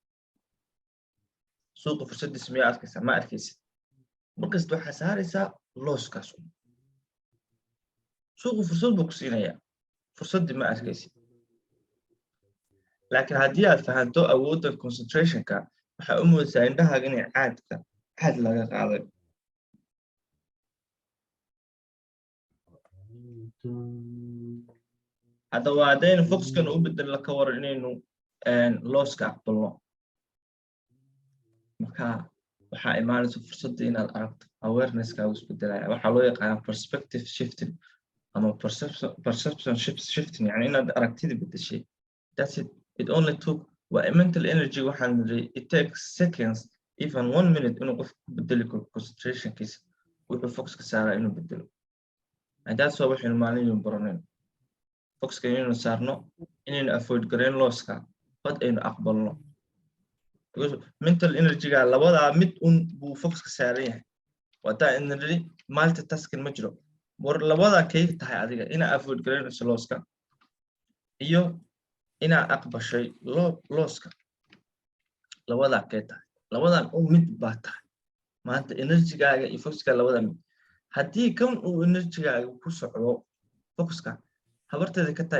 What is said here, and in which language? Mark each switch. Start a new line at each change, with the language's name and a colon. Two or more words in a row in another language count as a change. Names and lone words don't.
Somali: suuqa fursadiisa miyaa arkaysaa ma arkaysid markasta waxaa saaraysaa losskaas suuqa fursad buu ku siinayaa fursaddii ma arkaysid laakiin haddii aad fahanto awoodda concentrationka waxaa u moodaysaa indhahaaga inay caad laga qaaday haddaba haddaynu focuskana u bedelo ka waran inaynu losska aqbalno marka waxaa imaanaysa fursadda inaad aragto awareness-kaagu isbedelaya waxaa loo yaqaanaa
English: perspective shifting
Somali: ama
English: perception shifting
Somali: yani inaad aragtida bedeshay
English: that's it only took mental energy
Somali: waxaan niri
English: it takes seconds even 1 minute
Somali: inuu qof bedeli karo concentrationkiisa wuxuu focuska saaraa inuu bedelo
English: and that's why
Somali: waxaynu maalin baraneen focuska inaynu saarno inaynu avoid gareyn losska bad aynu aqbalno
English: because mental energy-ga
Somali: labadaa mid buu focuska saaran yahay wataa inri multitasking ma jiro war labadaa kay tahay adiga inaa avoid gareynayso losska iyo inaa aqbashay losska labadaa kay tahay labadan mid baa tahay maanta energy-gaaga iyo focuska labadaa mid haddii kan uu energy-gaaga ku socdo focuska habarteeda ka